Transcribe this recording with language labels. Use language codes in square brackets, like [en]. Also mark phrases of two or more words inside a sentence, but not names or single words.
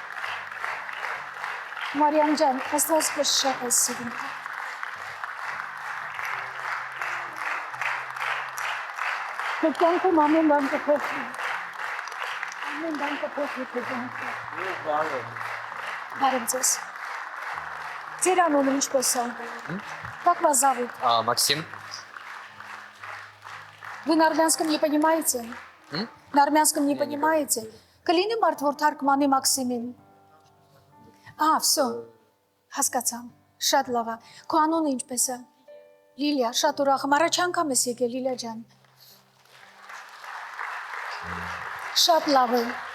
[hy] Մարիամ ջան, Աստված քեզ շատ է սիրում, քո կյանքում ամեն բան կփոխվի, ամեն բան կփոխվի քո կյանքում, բարև ձեզ, ձեր անունը ինչպես է, [ru] как вас зовут? Максим. Вы на армянском не понимаете? На армянском не понимаете? [hy] Կլինի մարդ, որ թարգմանի Մաքսիմին, всё, հասկացամ, շատ լավ է, քո անունը ինչպես է, Լիլիա, շատ ուրախ եմ, առաջ անգամ ես եկել, Լիլիա ջան, շատ լավ է,